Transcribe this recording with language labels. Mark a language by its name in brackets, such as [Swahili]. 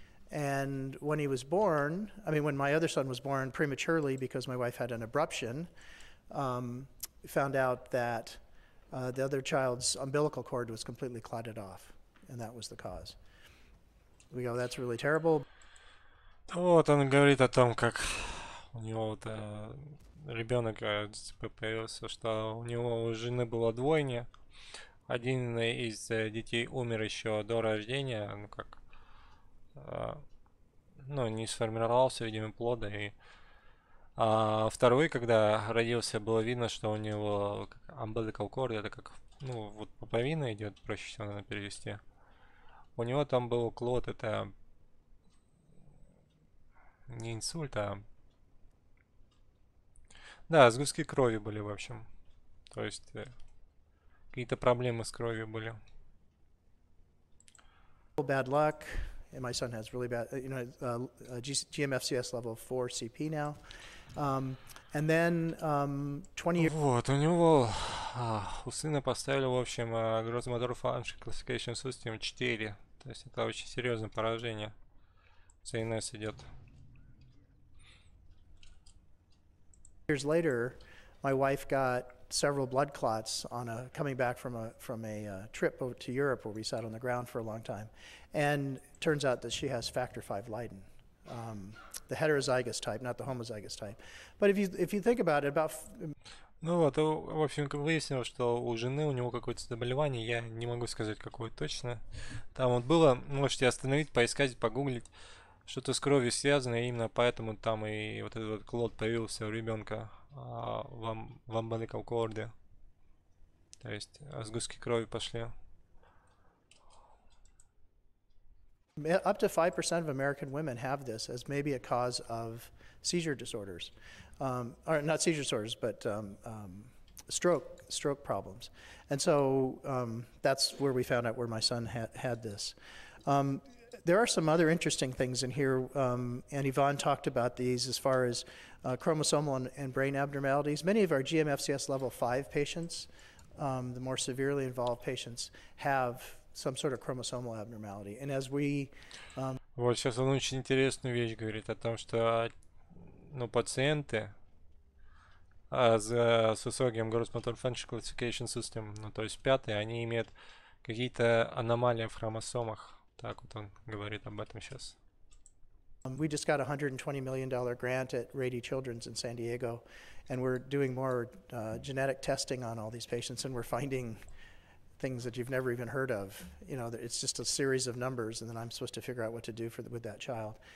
[English] And when he was born, when my other son was born prematurely because my wife had an abruption, we found out that the other child's umbilical cord was completely clotted off, and that was the cause. We go, that's really terrible. [Russian] Вот он говорит о том, как у него вот, ребенок ДЦП появился, что у него у жены было двойня. Один из детей умер еще до рождения, не сформировался, видимо, плода. А второй, когда родился, было видно, что у него umbilical cord, это как, вот пуповина идет, проще всего надо перевести. У него там был клод, это не инсульт, да, сгустки крови были, в общем. То есть какие-то проблемы с кровью были. [English] Bad luck, and my son has really bad, GMFCS level 4 CP now. And then 20 years. [Russian] Вот, у него у сына поставили, в общем, Gross Motor Function Classification System 4. То есть это очень серьезное поражение. ЦНС идет. [English] Years later, my wife got several blood clots coming back from a trip over to Europe where we sat on the ground for a long time, and turns out that she has factor V Leiden, the heterozygous type, not the homozygous type. But if you think about it, [Russian] Ну вот, в общем, выяснилось, что у жены у него какое-то заболевание, я не могу сказать, какое точно. Там вот было, можете остановить, поискать, погуглить, что-то с кровью связано, и именно поэтому там и вот этот вот клод появился у ребенка в umbilical cord. То есть сгустки крови пошли. [English] Up to 5% of American women have this as maybe a cause of seizure disorders, or not seizure disorders, but stroke problems. And so that's where we found out where my son had this. There are some other interesting things in here, and Yvonne talked about these as far as chromosomal and brain abnormalities. Many of our GMFCS level 5 patients, the more severely involved patients, have some sort of chromosomal abnormality. And as we... [Russian] Вот сейчас он очень интересную вещь говорит о том, что пациенты с высоким Gross Motor Function Classification System, то есть 5, они имеют какие-то аномалии в хромосомах. Так вот он говорит об этом сейчас. [English] We just got a $120 million grant at Rady Children's in San Diego, and we're doing more genetic testing on all these patients, and we're finding things that you've never even heard of. It's just a series of numbers, and then I'm supposed to figure out what to do with that child.